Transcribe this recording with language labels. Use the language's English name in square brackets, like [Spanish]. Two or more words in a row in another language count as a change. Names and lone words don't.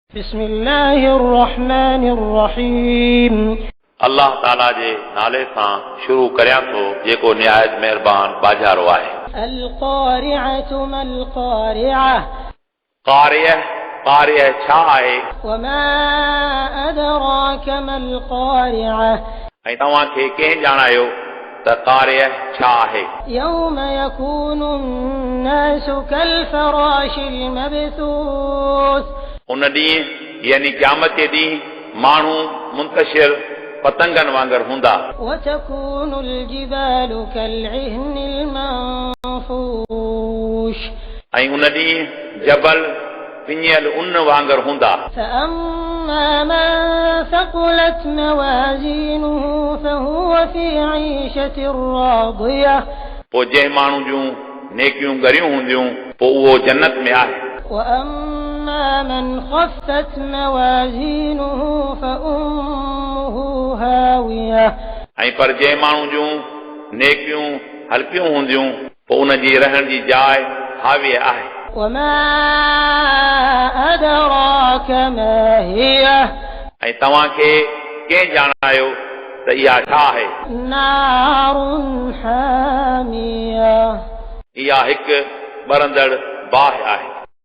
[Arabic] بسم الله الرحمن الرحيم [Sindhi] अल्लाह ताला जे नाले सां शुरू करियां थो जेको निहायत महिरबान बाजारो आहे। [Arabic] القارعة ما القارعة [Sindhi] कारियह छा आहे [Arabic] وما أدراك ما القارعة [Sindhi] ऐं तव्हांखे कंहिं ॼाणायो त कारियह छा आहे। [Arabic] يوم يكون الناس كالفراش المبثوث [Sindhi] उन ॾींहुं यानी क़यामत जे ॾींहुं माण्हू मुंतशिर पतंगनि वांगुरु हूंदा। [Arabic] وتكون الجبال كالعهن المنفوش [Sindhi] ऐं उन ॾींहुं जबल पिञियल उन वांगुरु हूंदा। [Arabic] فأما من ثقلت موازينه فهو في عيشة راضية [Sindhi] पोइ जंहिं माण्हू जूं नेकियूं ॻरियूं हूंदियूं पोइ उहो जन्नत में आहे। [Arabic] وأما من خفت موازينه فأمه هاوية [Sindhi] ऐं पर जंहिं माण्हू जूं नेकियूं हल्कियूं हूंदियूं पोइ उन जी रहण जी जाइ हावीअ आहे। [Arabic] وما أدراك ما هي [Sindhi] ऐं तव्हांखे कंहिं ॼाणायो त इहा छा आहे। [Arabic] نار حامية [Sindhi] इहा हिकु ॿरंदड़ बाहि आहे।